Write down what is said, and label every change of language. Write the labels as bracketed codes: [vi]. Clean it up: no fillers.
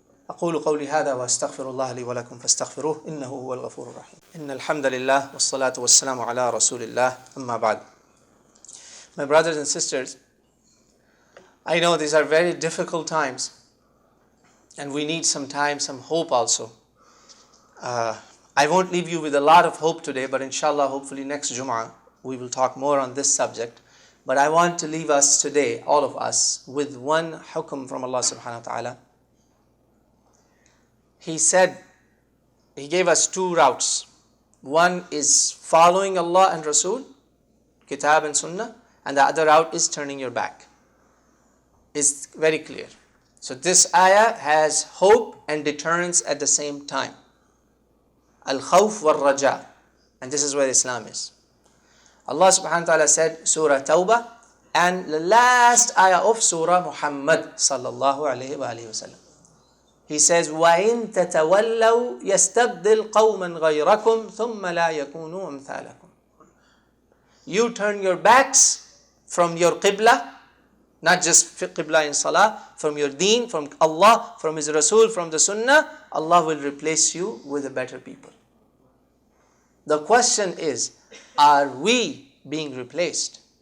[ar] أقول قولي هذا وأستغفر الله لي ولكم فاستغفروه إنه هو الغفور الرحيم. إن الحمد لله والصلاة والسلام على رسول الله أما بعد. [en] My brothers and sisters, I know these are very difficult times and we need some time, some hope also. I won't leave you with a lot of hope today, but inshallah, hopefully next Jum'ah we will talk more on this subject. But I want to leave us today, all of us, with one hukum from Allah subhanahu wa ta'ala. He said, He gave us two routes. One is following Allah and Rasul, Kitab and Sunnah, and the other route is turning your back. It's very clear. So this ayah has hope and deterrence at the same time. Al-Khawf wal-Raja. And this is where Islam is. Allah subhanahu wa ta'ala said, Surah Tawbah, and the last ayah of Surah Muhammad sallallahu alayhi wa sallam. He says, [ar] وَإِن تَتَوَلَّوْا يَسْتَبْدِلْ قَوْمًا غَيْرَكُمْ ثُمَّ لَا يَكُونُوا أَمْثَالَكُمْ. [en] You turn your backs from your qibla, not just qibla in salah, from your deen, from Allah, from His Rasul, from the Sunnah, Allah will replace you with a better people. The question is, are we being replaced?